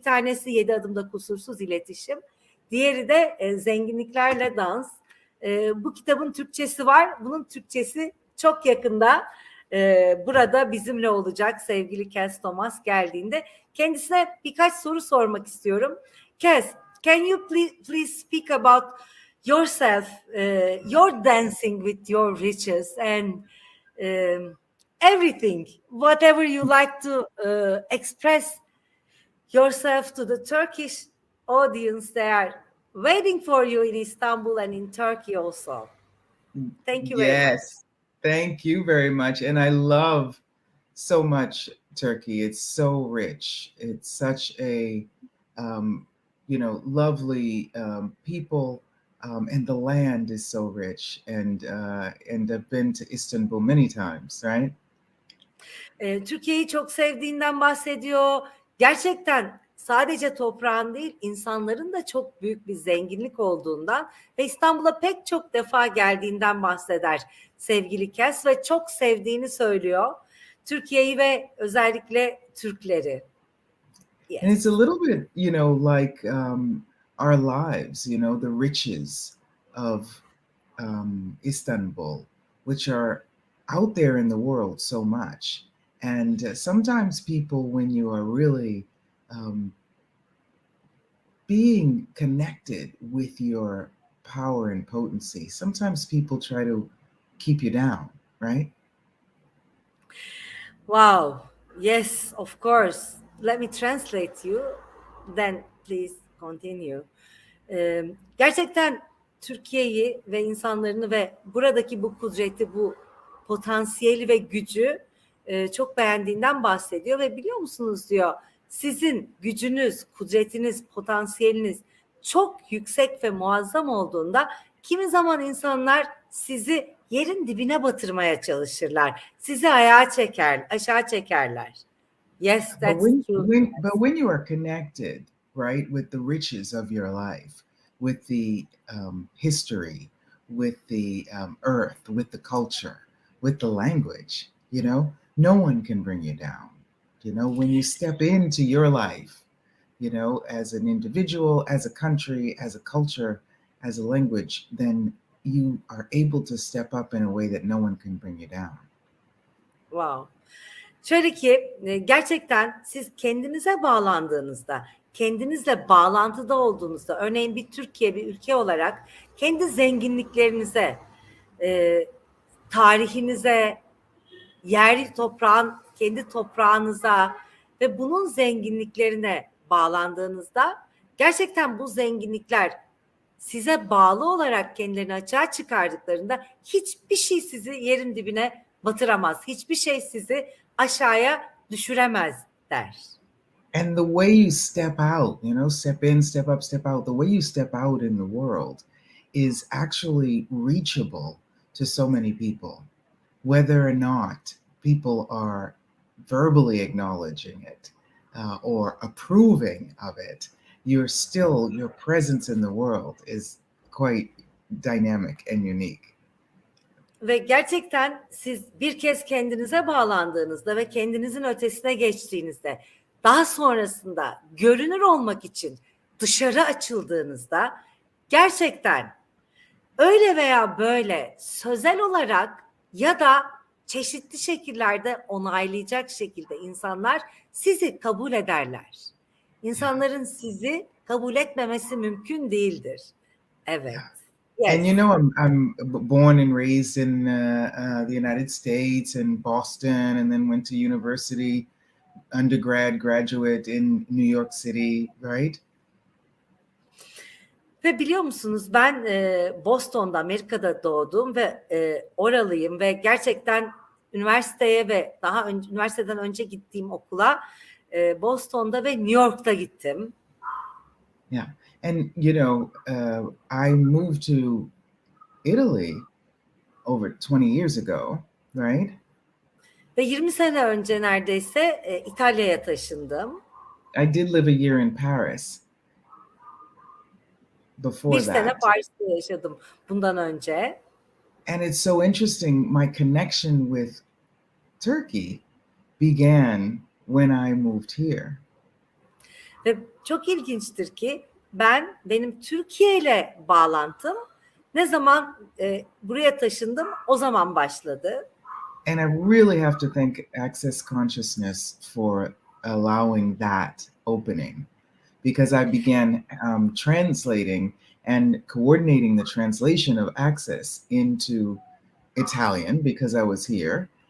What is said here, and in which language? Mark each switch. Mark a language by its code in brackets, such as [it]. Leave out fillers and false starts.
[tr] Bir tanesi 7 adımda kusursuz iletişim, diğeri de zenginliklerle dans. Bu kitabın Türkçesi var. Bunun Türkçesi çok yakında burada bizimle olacak sevgili Cass Thomas geldiğinde. Kendisine birkaç soru sormak istiyorum. [en] Cass, can you please speak about yourself, your dancing with your riches, and everything, whatever you like to express yourself to the Turkish audience. They are waiting for you in Istanbul and in Turkey also. Thank you very much. Yes, thank you very much. And I love so much Turkey. It's so rich. It's such a, lovely people. And the land is so rich, and I've been to Istanbul many times, right? [tr] Türkiye'yi çok sevdiğinden bahsediyor. Gerçekten sadece toprağın değil, insanların da çok büyük bir zenginlik olduğundan ve İstanbul'a pek çok defa geldiğinden bahseder sevgili Cass ve çok sevdiğini söylüyor. Türkiye'yi ve özellikle Türkleri. [en] Yes. And it's a little bit, like our lives, the riches of Istanbul, which are out there in the world so much. And sometimes people, when you are really being connected with your power and potency, sometimes people try to keep you down, right? Wow. Yes, of course. Let me translate you. Then please continue. [tr] Gerçekten Türkiye'yi ve insanlarını ve buradaki bu kudreti, bu potansiyeli ve gücü çok beğendiğinden bahsediyor ve biliyor musunuz diyor, sizin gücünüz, kudretiniz, potansiyeliniz çok yüksek ve muazzam olduğunda kimi zaman insanlar sizi yerin dibine batırmaya çalışırlar. Sizi aşağı çekerler. [en] Yes, that's true. But when you are connected, right, with the riches of your life, with the history, with the earth, with the culture, with the language, no one can bring you down. When you step into your life, you know, as an individual, as a country, as a culture, as a language, then you are able to step up in a way that no one can bring you down. Wow. [tr] Şöyle ki gerçekten siz kendinize bağlandığınızda, kendinizle bağlantıda olduğunuzda, örneğin bir Türkiye, bir ülke olarak kendi zenginliklerinize, tarihinize, yer toprağın, kendi toprağınıza ve bunun zenginliklerine bağlandığınızda gerçekten bu zenginlikler size bağlı olarak kendilerini açığa çıkardıklarında hiçbir şey sizi yerin dibine batıramaz. Hiçbir şey sizi aşağıya düşüremez der. [en] And the way you step out, you know, step in, step up, step out, the way you step out in the world is actually reachable to so many people, whether or not people are verbally acknowledging it or approving of it. You're still, your presence in the world is quite dynamic and unique. [tr] Ve gerçekten siz bir kez kendinize bağlandığınızda ve kendinizin ötesine geçtiğinizde, daha sonrasında görünür olmak için dışarı açıldığınızda gerçekten öyle veya böyle sözel olarak ya da çeşitli şekillerde onaylayacak şekilde insanlar sizi kabul ederler. İnsanların sizi kabul etmemesi mümkün değildir. Evet. [en] Yes. And you know, I'm born and raised in the United States and Boston, and then went to university, undergrad, graduate in New York City, right? [tr] Ve biliyor musunuz, ben Boston'da, Amerika'da doğdum ve oralıyım ve gerçekten üniversiteye ve daha önce, üniversiteden önce gittiğim okula Boston'da ve New York'ta gittim. [en] Yeah. And, you know, I moved to Italy over 20 years ago, right? [tr] Ve 20 sene önce neredeyse İtalya'ya taşındım. [en] I did live a year in Paris before [tr] Bir sene Paris'te yaşadım bundan önce. [en] And it's so interesting, my connection with Turkey began when I moved here. [tr] Ve çok ilginçtir ki benim Türkiye ile bağlantım ne zaman buraya taşındım o zaman başladı. [en] And I really have to thank Access Consciousness for allowing that opening, because I began translating and coordinating the translation of Access into Italian because I was here.